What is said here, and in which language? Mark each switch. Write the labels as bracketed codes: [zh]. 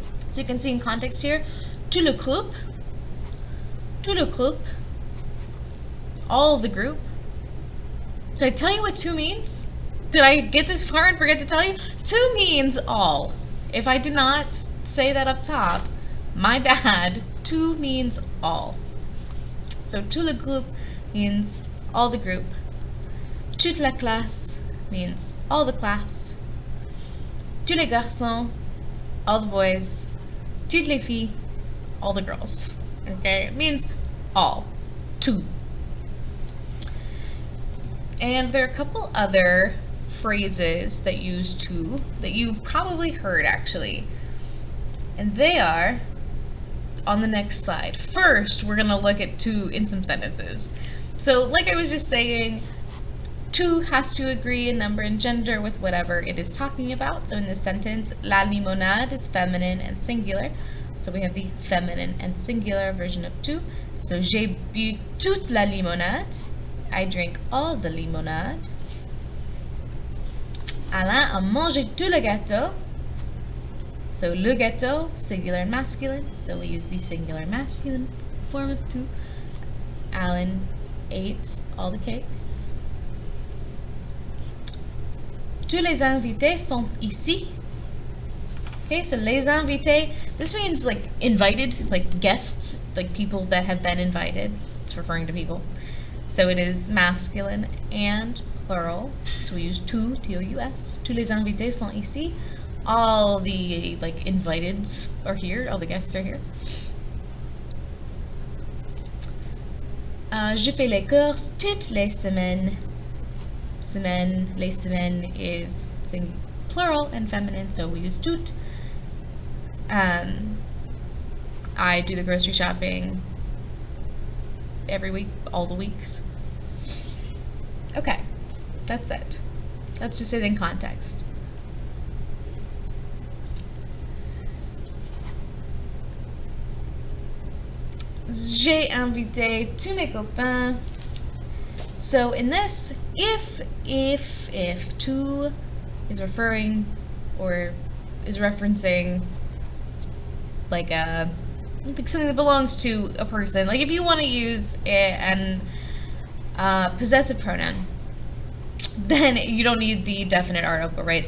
[en] So you can see in context here, [fr] tout le groupe, [en] all the group. Did I tell you what tout means? Did I get this far and forget to tell you? Tout means all. If I did not say that up top, my bad. Tout means all. So [fr] tout le groupe [en] means all the group. [fr] Toute la classe [en] means all the class. [fr] Tous les garçons, [en] all the boys. [fr] Toutes les filles, [en] all the girls. Okay, it means all. Tout. And there are a couple other phrases that use tout that you've probably heard actually. And they are on the next slide. First, we're going to look at tout in some sentences. So like I was just saying, tout has to agree in number and gender with whatever it is talking about. So in this sentence, la limonade is feminine and singular. So we have the feminine and singular version of tout. So [fr] j'ai bu toute la limonade. [en] I drink all the limonade. [fr] Alain a mangé tout le gâteau. So le gâteau, [en] singular and masculine. So we use the singular masculine form of tout. Alan ate all the cake. [fr] Tous les invités sont ici. [en] Okay, so les invités, this means like invited, like guests, like people that have been invited. It's referring to people. So it is masculine and plural. So we use tout, T-O-U-S. [fr] Tous les invités sont ici. [en] All the like inviteds are here, all the guests are here. [fr] Je fais les courses toutes les semaines. [en] Semaine, les semaines is plural and feminine, so we use tout. I do the grocery shopping every week, all the weeks. Okay, that's it. That's just it in context. [fr] J'ai invité tous mes copains. [en] So in this, if tout is referring or is referencing like something that belongs to a person, like if you want to use an possessive pronoun, then you don't need the definite article, right?